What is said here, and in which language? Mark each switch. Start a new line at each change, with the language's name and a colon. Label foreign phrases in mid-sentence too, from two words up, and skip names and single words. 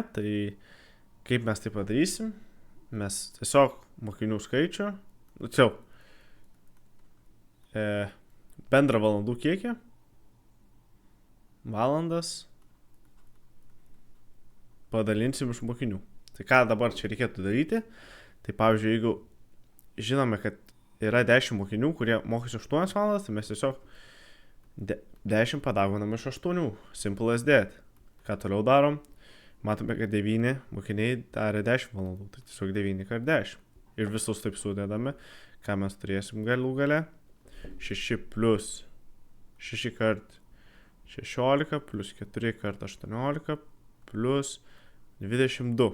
Lithuanian: Tai kaip mes tai padarysim? Mes tiesiog mokinių skaičių, bendrą valandų kiekį, valandas padalinsim iš mokinių. Tai ką dabar čia reikėtų daryti? Tai pavyzdžiui, jeigu žinome, kad yra 10 mokinių, kurie mokosi 8 valandas, tai mes tiesiog 10 padauginam iš 8.
English: Simple as that.
Lithuanian: Ką toliau darom? Matome, kad 9 mokiniai darė 10 valandų, tai tiesiog 9 kart 10. Ir visus taip sudedame, ką mes turėsim galų gale. 6 plus 6 kart 16 plus 4 kart 18 plus 22.